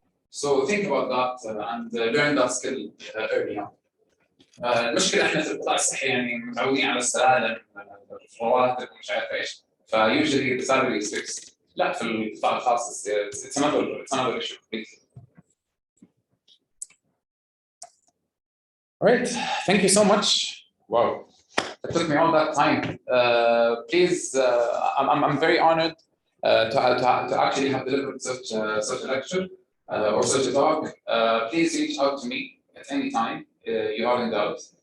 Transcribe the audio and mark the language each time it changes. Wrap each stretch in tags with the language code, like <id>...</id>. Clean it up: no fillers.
<en>So think about that and learn that skill early on.</en> <ar>المشكلة احنا في القطاع الصحي يعني متعودين على السلالم الرواتب ومش عارف ايش.</ar> <en>فusually the salary is fixed.</en> <ar>لا في القطاع الخاص</ar> <en>it's another issue. All right, thank you so much. Wow, it took me all that time. Please, I'm very honored to actually have delivered such a lecture or such a talk. Please reach out to me at any time you are in doubt.</en>